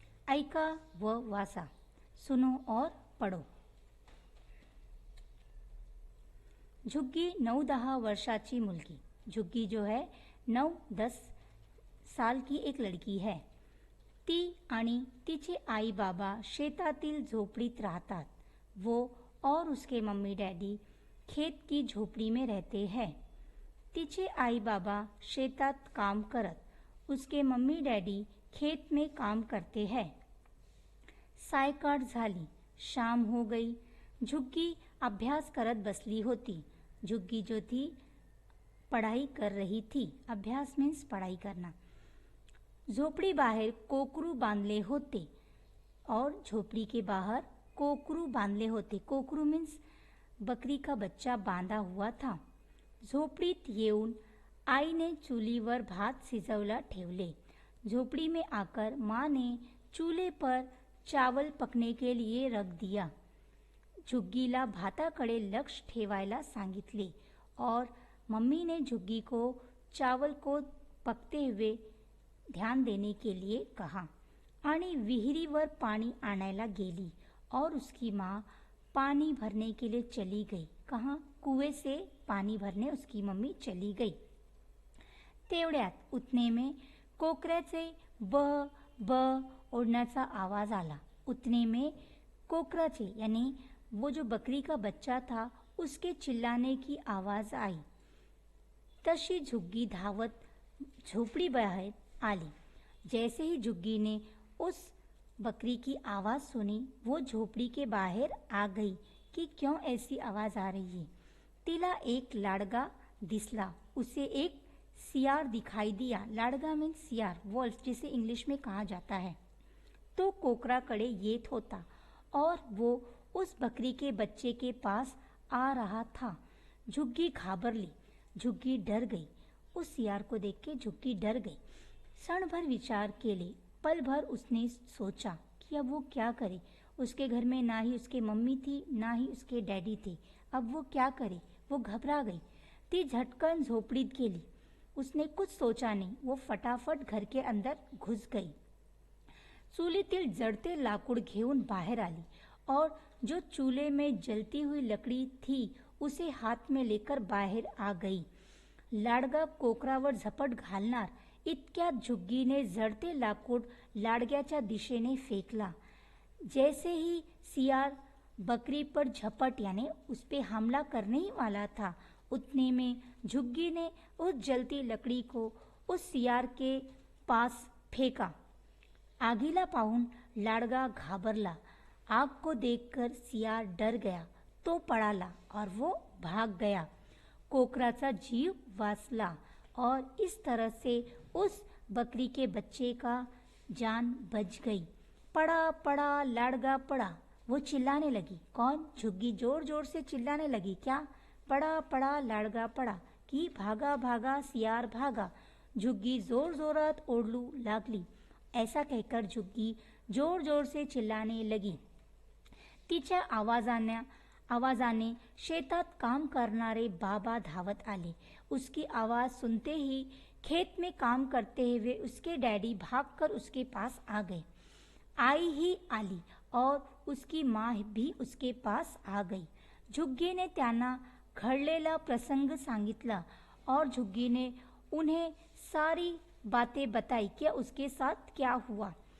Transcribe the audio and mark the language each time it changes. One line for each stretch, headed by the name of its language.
Marathi: ऐका व वासा.
Hindi: सुनो और पढ़ो.
Marathi: झुग्गी 9-10 वर्षाची मुलगी.
Hindi: झुग्गी जो है 9-10 साल की एक लड़की है.
Marathi: ती आणि तिचे आई बाबा शेतातील झोपडीत राहतात.
Hindi: वो और उसके मम्मी डैडी खेत की झोपड़ी में रहते हैं.
Marathi: तिचे आई बाबा शेतात काम करत,
Hindi: उसके मम्मी डैडी खेत में काम करते हैं.
Marathi: सायकाळ झाली.
Hindi: शाम हो गई.
Marathi: झुग्गी अभ्यास करत बसली होती.
Hindi: झुग्गी जो थी पढ़ाई कर रही थी. अभ्यास मीन्स पढ़ाई करना.
Marathi: झोपड़ी बाहर कोकरू बांधले होते
Hindi: और झोपड़ी के बाहर कोकरू बांधले होते. कोकरू मीन्स बकरी का बच्चा बांधा हुआ था.
Marathi: झोपड़ीत येऊन आईने चूलीवर भात शिजवला ठेवले.
Hindi: झोपड़ी में आकर माँ ने चूल्हे पर चावल पकने के लिए रख दिया.
Marathi: झुग्गीला भाताकडे लक्ष ठेवायला सांगितले
Hindi: और मम्मी ने झुग्गी को चावल को पकते हुए ध्यान देने के लिए कहा.
Marathi: आणि विहिरीवर पानी आणायला गेली
Hindi: और उसकी माँ पानी भरने के लिए चली गई. कहाँ? कुएं से पानी भरने उसकी मम्मी चली गई.
Marathi: तेवढ्यात
Hindi: उतने में
Marathi: कोकऱ्याचे ब ब ओढण्याचा आवाज आला.
Hindi: उतने में कोकराचे यानी वो जो बकरी का बच्चा था उसके चिल्लाने की आवाज आई.
Marathi: तशी झुग्गी धावत झोपड़ी बाहर आली.
Hindi: जैसे ही झुग्गी ने उस बकरी की आवाज सुनी वो झोपड़ी के बाहर आ गई कि क्यों ऐसी आवाज आ रही है.
Marathi: तिला एक लाडगा दिसला.
Hindi: उसे एक सियार दिखाई दिया. लाडगा मीन्स सियार, वॉल्फ जिसे इंग्लिश में कहा जाता है.
Marathi: तो कोकराकडे येत होता
Hindi: और वो उस बकरी के बच्चे के पास आ रहा था.
Marathi: झुग्गी घाबरली.
Hindi: झुग्गी डर गई. उस सियार को देख के झुग्गी डर गई.
Marathi: क्षण भर विचार केले.
Hindi: पल भर उसने सोचा कि अब वो क्या करे. उसके घर में ना ही उसके मम्मी थी ना ही उसके डैडी थे. अब वो क्या करे. वो घबरा गई.
Marathi: ती झटकन झोपड़ीत गेली.
Hindi: उसने कुछ सोचा नहीं. वो फटाफट घर के अंदर घुस गई.
Marathi: चूलीतील जड़ते लाकूड घेऊन बाहर आली
Hindi: और जो चूल्हे में जलती हुई लकड़ी थी उसे हाथ में लेकर बाहर आ गई.
Marathi: लाडगा कोकरावर झपट घालणार इतक्यात झुग्गीने जळते लाकूड लाडग्याच्या दिशेने फेकला.
Hindi: जैसे ही सियार बकरी पर झपट यानी उस पे हमला करने ही वाला था, उतने में झुग्गी ने उस जलती लकड़ी को उस सियार के पास फेंका.
Marathi: आगीला पाहून लाडगा घाबरला.
Hindi: आग को देखकर सियार डर गया.
Marathi: तो पळाला
Hindi: और वो भाग गया.
Marathi: कोकराचा जीव वाचला
Hindi: और इस तरह से उस बकरी के बच्चे का जान बच गई. पड़ा पड़ा लाडगा पड़ा. वो चिल्लाने लगी. कौन? झुग्गी जोर जोर से चिल्लाने लगी. क्या? पड़ा पड़ा लाडगा पड़ा कि भागा भागा सियार भागा.
Marathi: झुग्गी जोर जोरात ओरडू लागली.
Hindi: ऐसा कहकर झुग्गी जोर जोर से चिल्लाने लगी.
Marathi: तिच्या आवाजाने शेतात काम करणारे बाबा धावत आले.
Hindi: उसकी आवाज सुनते ही खेत में काम करते हुए उसके डैडी भागकर उसके पास आ गए.
Marathi: आई ही आली
Hindi: और उसकी माँ भी उसके पास आ गई.
Marathi: झुग्गी ने त्यांना घडलेला प्रसंग सांगितला
Hindi: और झुग्गी ने उन्हें सारी बातें बताई कि उसके साथ क्या हुआ.